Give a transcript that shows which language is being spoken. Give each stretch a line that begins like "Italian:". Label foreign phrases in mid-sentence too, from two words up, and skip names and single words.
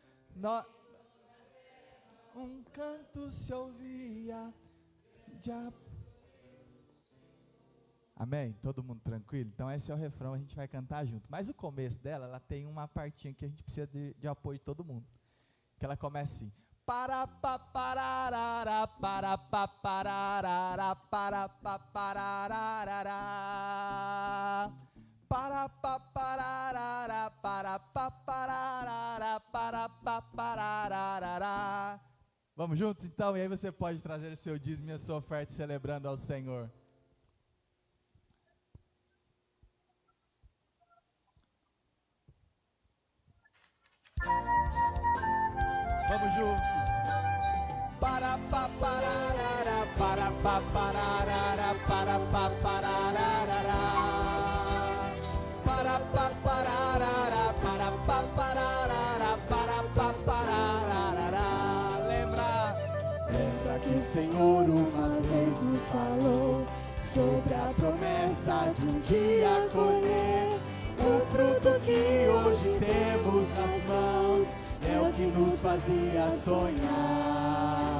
Portuguese: Um canto se ouvia de Amém? Todo mundo tranquilo? Então esse é o refrão, a gente vai cantar junto. Mas o começo dela, ela tem uma partinha que a gente precisa de apoio de todo mundo. Que ela começa assim. Para pa pararara, para pa pararara, para pa pararara. Para pa pararara, para pa pararara, para pa pararara. Vamos juntos então? E aí você pode trazer o seu dízimo e a sua oferta celebrando ao Senhor. Vamos juntos. Para pa pararara, para pa pararara, para pa pararara. Para pa pararara, para pa pararara, para pa pararara. Lembra que o Senhor uma vez nos falou sobre a promessa de um dia colher o fruto que hoje temos nas mãos. É o que nos fazia sonhar.